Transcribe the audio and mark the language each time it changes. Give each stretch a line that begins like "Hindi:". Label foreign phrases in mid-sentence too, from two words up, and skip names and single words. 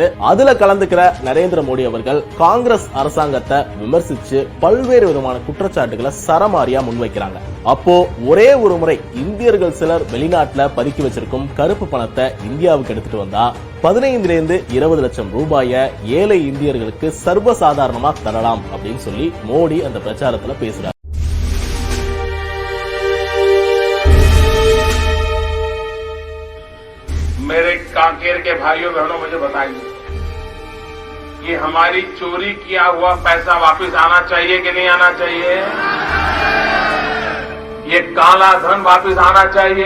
Tamil: அதுல கலந்துக்கிற நரேந்திர மோடி அவர்கள் காங்கிரஸ் அரசாங்கத்தை விமர்சிச்சு பல்வேறு விதமான குற்றச்சாட்டுகளை சரமாரியா முன்வைக்கிறாங்க. அப்போ ஒரே ஒரு முறை இந்தியர்கள் சிலர் வெளிநாட்டுல பதுக்கி வச்சிருக்கும் கருப்பு பணத்தை இந்தியாவுக்கு எடுத்துட்டு வந்தா 15 to 20 லட்சம் ரூபாய ஏழை இந்தியர்களுக்கு சர்வசாதாரணமா தரலாம் அப்படின்னு சொல்லி மோடி அந்த பிரச்சாரத்துல பேசுறாரு.
Hindi: मेरे कांकेर के भाइयों बहनों, मुझे बताइए, ये हमारी चोरी किया हुआ पैसा वापस आना चाहिए कि नहीं आना चाहिए? ये काला धन वापस आना चाहिए?